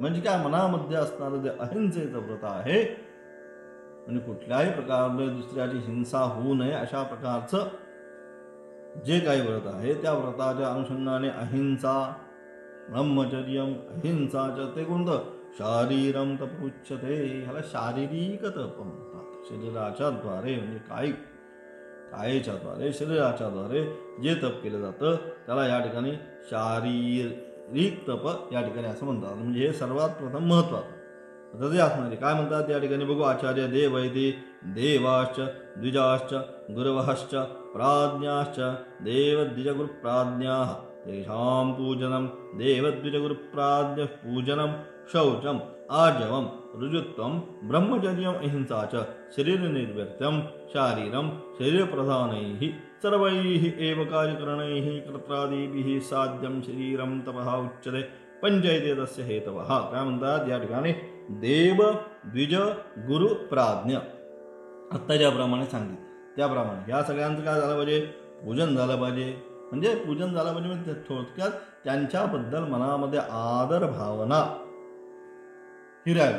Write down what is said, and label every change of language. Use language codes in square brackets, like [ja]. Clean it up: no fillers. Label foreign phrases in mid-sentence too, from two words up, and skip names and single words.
[mr] म्हणजे काय? मनामध्ये असणारं जे अहिंसेचं व्रत आहे म्हणजे कुठल्याही प्रकारे दुसऱ्याची हिंसा होऊ नये अशा प्रकारचं जे काही व्रत आहे त्या व्रताच्या अनुषंगाने अहिंसा, ब्रह्मचर्यम अहिंसाचं ते कोणतं? [sa] शारीरम तप उच्यते. [mr] ह्याला शारीरिक तप म्हणतात. शरीराच्या द्वारे म्हणजे कायेच्या द्वारे शरीराच्या द्वारे जे तप केलं जातं त्याला या ठिकाणी शारीरिक तप या ठिकाणी असं म्हणतात. म्हणजे हे सर्वात प्रथम महत्त्वाचं. तसे असणारे काय म्हणतात या ठिकाणी बघू. [sa] आचार्य देवैती देवाश्च द्विजाश्च गुरवश्च प्राज्ञाश्च देवद्विजगुरुप्राज्ञाः तेषां पूजनं देवद्विजगुरुप्राज्ञ पूजनं शौचम् आर्जवं ऋजुत्वं ब्रह्मचर्यम् अहिंसा च शरीरनिर्वर्त्यं शारीरं शरीरप्रधानैः सर्वैः एव कार्यकरणैः कर्त्रादिभिः साध्यं शरीरं तपः उच्यते पंचैते तस्य हेतवः. [mr] काय म्हणतात या ठिकाणी देव द्विज गुरु प्राज्ञ आत्ता ज्याप्रमाणे सांगितलं त्याप्रमाणे या सगळ्यांचं काय झालं पाहिजे, पूजन झालं पाहिजे. म्हणजे पूजन झालं पाहिजे म्हणजे थोडक्यात त्यांच्याबद्दल मनामध्ये आदर भावना हिरावी.